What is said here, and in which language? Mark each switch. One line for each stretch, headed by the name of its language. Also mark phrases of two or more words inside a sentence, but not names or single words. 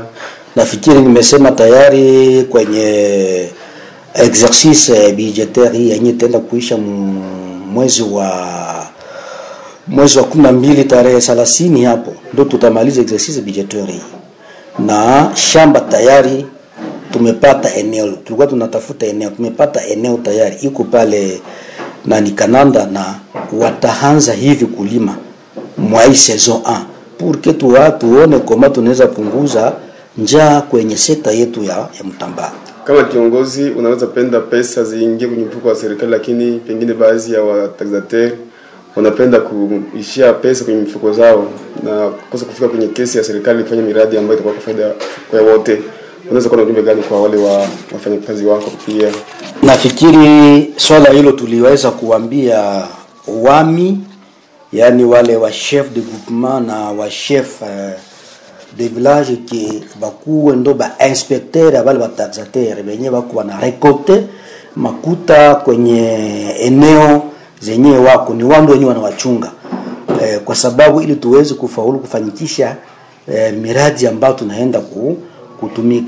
Swahili: Nafikiri nimesema tayari kwenye
French: exercice budgetaire
Swahili: yenye tenda kuisha mwezi wa 12 tarehe 30 hapo ndio tutamaliza
French: exercice budgetaire.
Swahili: Na shamba tayari tumepata eneo, tulikuwa tunatafuta eneo, tumepata eneo tayari iko pale na ni Kananda, na wataanza hivi kulima mwa
French: saison 1 pour que
Swahili: tuone kama tunaweza punguza njaa kwenye sekta yetu ya Mtambala. Kama kiongozi unaweza penda pesa ziingie kwenye mfuko wa serikali, lakini pengine baadhi ya wataxateur wanapenda kuishia pesa kwenye mifuko zao na kosa kufika kwenye kesi ya serikali kufanya miradi ambayo itakuwa kwa faida kwa wote. Unaweza kuwa na ujumbe gani kwa wale wafanyakazi wako pia? Nafikiri swala hilo tuliweza kuambia wami, yani wale wa
French: chef de groupement
Swahili: na wa
French: chef de village
Swahili: ki bakuwe ndo ba inspecteur wale wa taxateur benye bakuwa na récolter makuta kwenye eneo zenye wako ni wando wenyewe wanawachunga, kwa sababu ili tuweze kufaulu kufanikisha miradi ambayo tunaenda kutumika.